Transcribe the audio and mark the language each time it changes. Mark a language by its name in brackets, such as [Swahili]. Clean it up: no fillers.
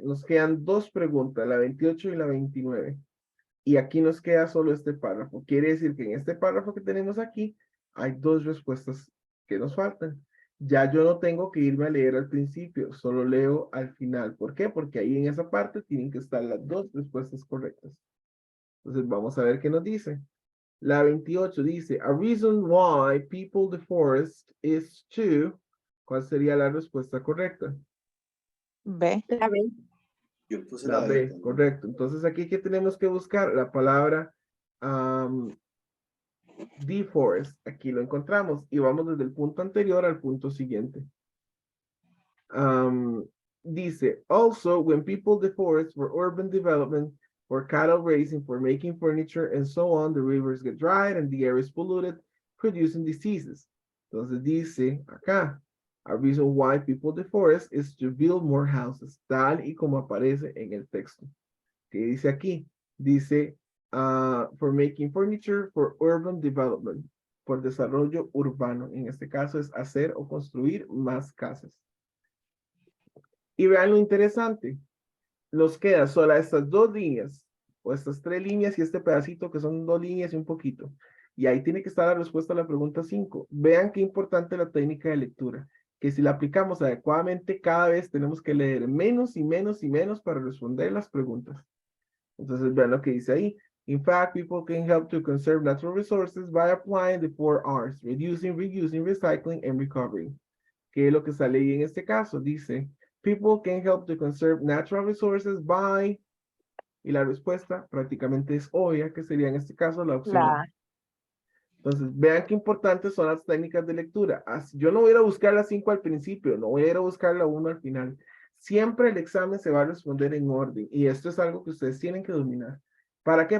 [Spanish] Nos quedan 2 preguntas, la 28 y la 29. Y aquí nos queda solo este párrafo. Quiere decir que en este párrafo que tenemos aquí, hay 2 respuestas que nos faltan. Ya yo no tengo que irme a leer al principio, solo leo al final. ¿Por qué? Porque ahí en esa parte tienen que estar las 2 respuestas correctas. Entonces vamos a ver qué nos dice. La 28 dice, [English] a reason why people deforest is to... [Spanish] ¿Cuál sería la respuesta correcta? B. La B. Yo puse La la B, D. correcto. Entonces aquí, ¿qué tenemos que buscar? La palabra deforest. Aquí lo encontramos y vamos desde el punto anterior al punto siguiente. Dice, [English] also, when people deforest for urban development, for cattle raising, for making furniture, and so on, the rivers get dried and the air is polluted, producing diseases. [Spanish] Entonces dice acá, [English] a reason why people deforest is to build more houses, [Spanish] tal y como aparece en el texto. ¿Qué dice aquí? Dice, [English] for making furniture, for urban development, [Spanish] por desarrollo urbano. En este caso es hacer o construir más casas. Y vean lo interesante. Nos queda solo estas 2 líneas, o estas 3 líneas y este pedacito que son 2 líneas y un poquito. Y ahí tiene que estar la respuesta a la pregunta 5. Vean qué importante la técnica de lectura. Que si la aplicamos adecuadamente, cada vez tenemos que leer menos y menos y menos para responder las preguntas. Entonces, vean lo que dice ahí. [English] In fact, people can help to conserve natural resources by applying the 4 R's, reducing, reusing, recycling, and recovering. [Spanish] ¿Qué es lo que sale ahí en este caso? Dice, [English] people can help to conserve natural resources by... [Spanish] Y la respuesta prácticamente es obvia, que sería en este caso la opción A. Entonces, vean qué importantes son las técnicas de lectura. Yo no voy a ir a buscar la 5 al principio, no voy a ir a buscar la 1 al final. Siempre el examen se va a responder en orden, y esto es algo que ustedes tienen que dominar. ¿Para qué?